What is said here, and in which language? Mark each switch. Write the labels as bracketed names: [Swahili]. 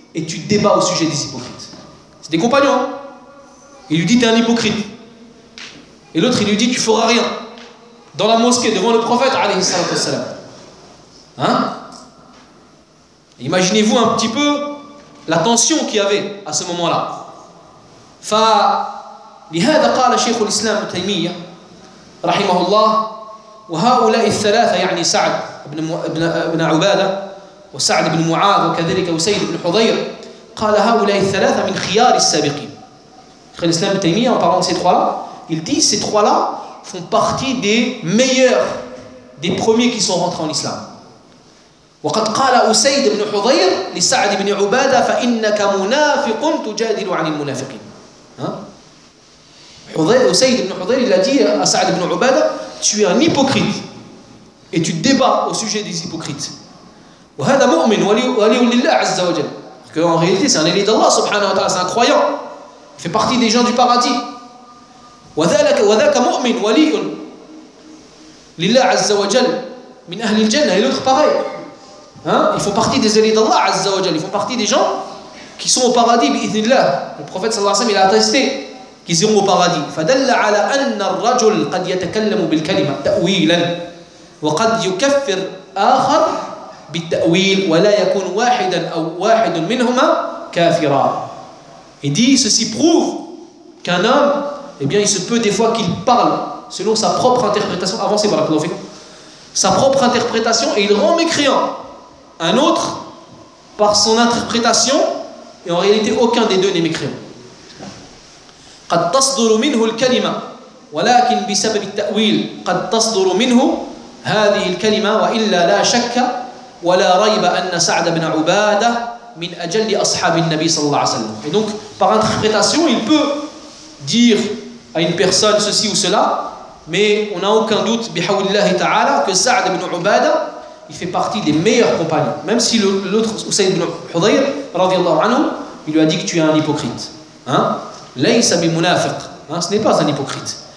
[French] Et tu débats au sujet des hypocrites. C'est des compagnons. Il lui dit, tu es un hypocrite. Et l'autre, il lui dit, tu ne feras rien. Dans la mosquée, devant le prophète, alayhi salatu wassalam. Imaginez-vous un petit peu la tension qu'il y avait à ce moment-là. [Arabic] Fa, lihada qala shaykh al-islam al-taymiyyah رحمه الله وهؤلاء الثلاثة يعني سعد بن عبادة وسعد بن معاذ وكذلك وسيد بن حضير قال هؤلاء الثلاثة من خيار السابقين. خلال الإسلام ابن تيمية [French] en parlant de ces trois-là, il dit ces trois-là font partie des meilleurs, des premiers qui sont rentrés en islam. [Arabic] وقد قال وسيد بن حضير لسعد بن عبادة فإنك منافق تجادل عن المنافقين. [French] Usayd ibn Hudayr, il a dit à Sa'd ibn Ubada, tu es un hypocrite et tu débats au sujet des hypocrites. [Arabic] وهذا مؤمن ولي لله عز وجل. [French] Que en réalité c'est un élu d'Allah subhanahu wa ta'ala, c'est un croyant. Il fait partie des gens du paradis. [Arabic] وذاك مؤمن ولي لله عز وجل من اهل الجنه. [French] Et l'autre pareil. Ils font partie des élus d'Allah عز وجل. Ils font partie des gens qui sont au paradis [Arabic] باذن الله. [French] Le prophète sallallahu alayhi wa sallam, il a attesté qu'ils iront au paradis. [Arabic] فدل على ان الرجل قد يتكلم بالكلمه تاويلا وقد يكفر اخر بالتاويل ولا يكون واحدا او واحد منهما كافرا. [French] Il dit, ceci prouve qu'un homme, eh bien, il se peut des fois qu'il parle selon sa propre interprétation. Avancez, voilà, Claude. Sa propre interprétation, et il rend mécréant un autre par son interprétation, et en réalité, aucun des deux n'est mécréant. [Arabic] قد تصدر منه الكلمة ولكن بسبب التأويل قد تصدر منه هذه الكلمة وإلا لا شك ولا ريب أن سعد بن عبادة من أجل أصحاب النبي صلى الله عليه وسلم. [French] Et donc par interprétation il peut dire à une personne ceci ou cela, mais on n'a aucun doute [Arabic] بحول الله تعالى [French] que سعد بن عبادة il fait partie des meilleurs compagnons, même si l'autre Usayd ibn Hudayr رضي الله عنه il lui a dit que tu es un hypocrite. [Arabic] Laysa bi munafiq. [French] Ce n'est pas un hypocrite.